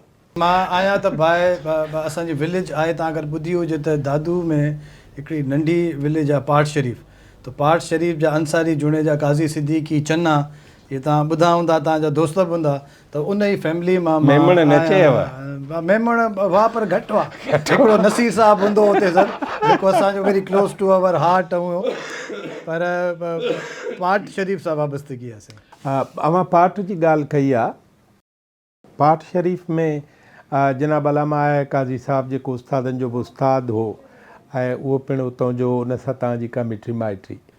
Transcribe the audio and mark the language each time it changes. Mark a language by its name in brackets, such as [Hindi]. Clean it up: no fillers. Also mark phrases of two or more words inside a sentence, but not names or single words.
[Sindhi] मां आहियां त बाए असांजी विलेज आहे, तव्हां अगरि ॿुधी हुजे त दादू में हिकिड़ी नंढी विलेज आहे पाठ शरीफ़। त पाठ शरीफ़ जा अंसारी जुणे जा काज़ी सिद्दीकी चन्ना, इहे तव्हां ॿुधा हूंदा, तव्हांजा दोस्त बि हूंदा। त उन ई फैमिली मां मेमण न चयव? मेमण हुआ पर घटि हुआ। हिकिड़ो नसीर साहिबु हूंदो हुते सर, जेको असांजो [English] very close to our heart [Sindhi] हुओ। पर पाठ शरीफ़ सां वाबस्तगी आहे साईं। अवां पाठ जी ॻाल्हि कई आहे। पाठ शरीफ़ में जनाब अलामा आहे काज़ी साहिबु जेको उस्तादनि जो बि उस्ताद हो ऐं उहो पिणु उतां जो उन सां तव्हांजी का मिटी माइटी